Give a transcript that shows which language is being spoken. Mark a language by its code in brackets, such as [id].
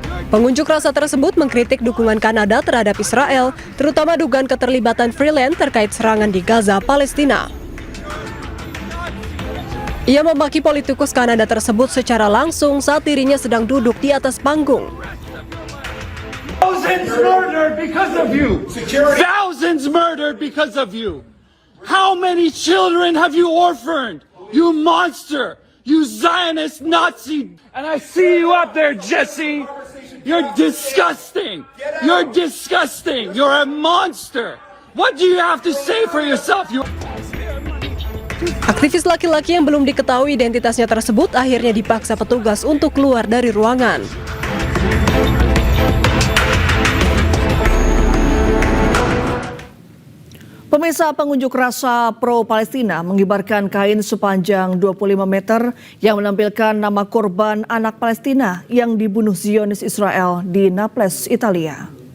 [id] Pengunjuk rasa tersebut mengkritik dukungan Kanada terhadap Israel, terutama dugaan keterlibatan Freeland terkait serangan di Gaza, Palestina. Ia memaki politikus Kanada tersebut secara langsung saat dirinya sedang duduk di atas panggung. [en] Thousands murdered because of you. Thousands murdered because of you. How many children have you orphaned? You monster. You Zionist Nazi. And I see you up there, Jesse. You're disgusting. You're disgusting. You're a monster. What do you have to say for yourself? [id] Aktivis laki-laki yang belum diketahui identitasnya tersebut akhirnya dipaksa petugas untuk keluar dari ruangan. Pemirsa, pengunjuk rasa pro-Palestina mengibarkan kain sepanjang 25 meter yang menampilkan nama korban anak Palestina yang dibunuh Zionis Israel di Naples, Italia.